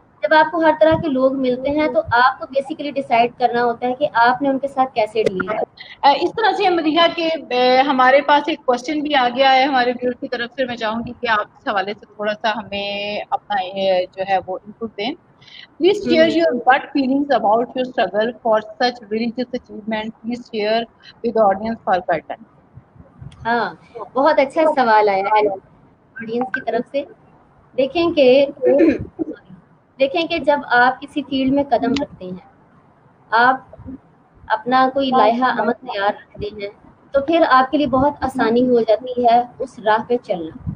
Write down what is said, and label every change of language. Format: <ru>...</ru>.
<ur>جب آپ کو ہر طرح کے لوگ ملتے ہیں تو آپ کو بیسیکلی ڈیسائیڈ کرنا ہوتا ہے کہ آپ نے ان کے ساتھ کیسے ڈیل کرنا. اس طرح سے مدیحہ کہ ہمارے پاس ایک کوشچن بھی آ گیا ہے ہمارے ویور کی طرف سے. میں چاہوں گی کہ آپ اس حوالے سے تھوڑا سا ہمیں اپنا جو ہے وہ انپٹ دیں.</ur> <en>Please share your gut feelings about your struggle for such religious achievement. Please share with the audience for guidance.</en> <ur>ہاں، بہت اچھا سوال آیا ہے آڈینس کی طرف سے. دیکھیں کہ دیکھیں کہ جب آپ کسی فیلڈ میں قدم رکھتے ہیں، آپ اپنا کوئی لائحہ عمل تیار رکھتے ہیں، تو پھر آپ کے لیے بہت آسانی ہو جاتی ہے اس راہ پہ چلنا.</ur>